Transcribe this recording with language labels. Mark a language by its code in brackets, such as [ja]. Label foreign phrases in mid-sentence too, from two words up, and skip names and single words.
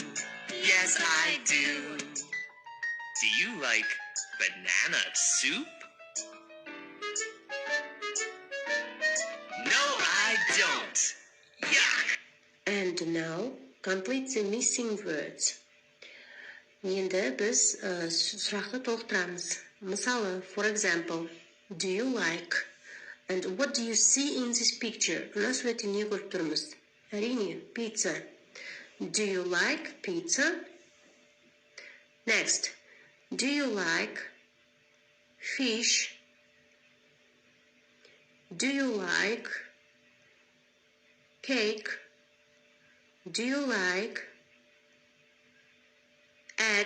[en] Yes, I do. Do you like banana soup? No, I don't. Yuck. And now complete the missing words. [kk] Енді біз сұрақты толықтырамыз. Мысалы, [en] for example, do you like? And what do you see in this picture? [kk] Мына суретте не көріп тұрмыз? Әрине, [en] pizza. Do you like pizza? Next, do you like fish? Do you like cake? Do you like egg?